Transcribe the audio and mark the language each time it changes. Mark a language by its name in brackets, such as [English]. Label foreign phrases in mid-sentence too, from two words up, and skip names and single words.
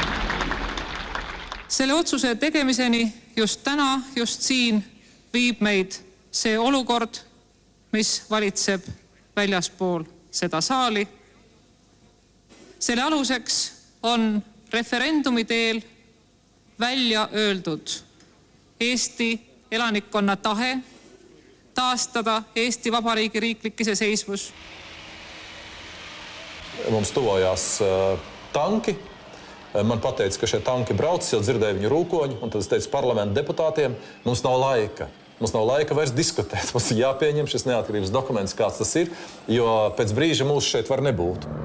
[Estonian] Selle otsuse tegemiseni just täna, just siin viib meid see olukord, mis valitseb väljaspool seda saali. Selle aluseks on referendumi teel välja öeldud Eesti elanikkonna tahe taastada Eesti Vabariigi riiklik iseseisvus. [Latvian] Mums tuvojās tanki. Man pateica, ka šie tanki brauc, jau dzirdēju viņu rūkoņu, un tad es teicu parlamentu deputātiem, mums nav laika. Mums nav laika vairs diskutēt. Mums ir jāpieņem šis neatkarības dokuments, kāds tas ir, jo pēc brīža mūsu šeit var nebūt.